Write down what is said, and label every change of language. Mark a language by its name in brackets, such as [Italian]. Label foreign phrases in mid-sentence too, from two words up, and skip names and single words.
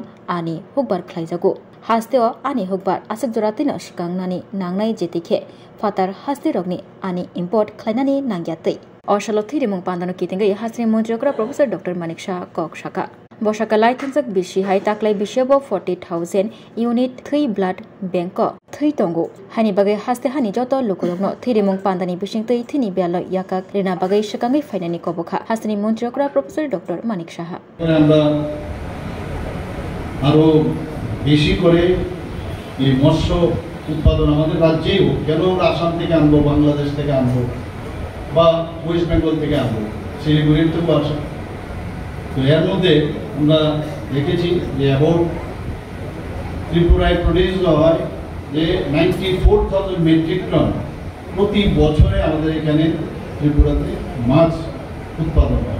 [Kok Borok] आनी हुकबार ख्लाइजागो हास्तेओ आनी हुकबार आसक जरातिनो सिकांगनानि नांनाय जेतिखे फातार हास्ते रगनि आनी इम्पोर्ट ख्लाइनानि नांग्यातै असलो थिरिमुं पान्दानो कितिंगै हास्तेनि मन्त्रकरा प्रोफेसर डॉक्टर मानिक साहा कक साका बसाका लाइथांजक बिसिहाय ताक्लाय बिसियाबो 40,000 यूनिट थै [English] blood bank [Kok Borok] थै तंगो हानि बागै हास्ते हानि जत लोकरगनो थिरिमुं पान्दानि बिसिंतै थिनि बेयालो याका रेना बागै सिकांगै फाइनानि कबखा हास्तेनि मन्त्रकरा प्रोफेसर डॉक्टर मानिक साहा [Bangla] আরো বেশি করে এই মৎস্য উৎপাদন আমাদের রাজ্যেই হোক, কেন আমরা আসাম থেকে আনবো, বাংলাদেশ থেকে আনবো বা ওয়েস্ট বেঙ্গল থেকে আনবো, শিলিগুড়ির থেকেও আসে। তো এর মধ্যে আমরা দেখেছি যে অ্যাবাউট ত্রিপুরায় প্রডিউস হয় যে 94,000 [English] metric ton [Bangla] প্রতি বছরে আমাদের এখানে ত্রিপুরাতে মাছ উৎপাদন হয়।